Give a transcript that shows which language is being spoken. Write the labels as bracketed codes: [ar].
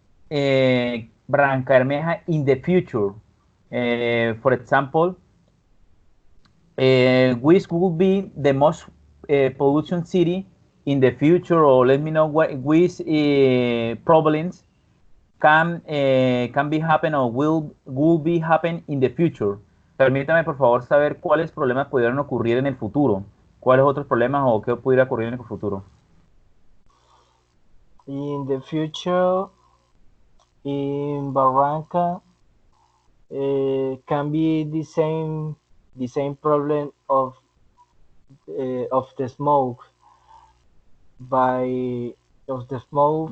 [en] Barranca Bermeja in the future? For example, which will be the most pollution city in the future, or let me know which problems can be happen or will be happen in the future. [es] Permítame por favor saber cuáles problemas pudieran ocurrir en el futuro. ¿Cuáles otros problemas o qué pudiera ocurrir en el futuro? [en] In the future, in Barranca, can be the same problem of the smoke of the smoke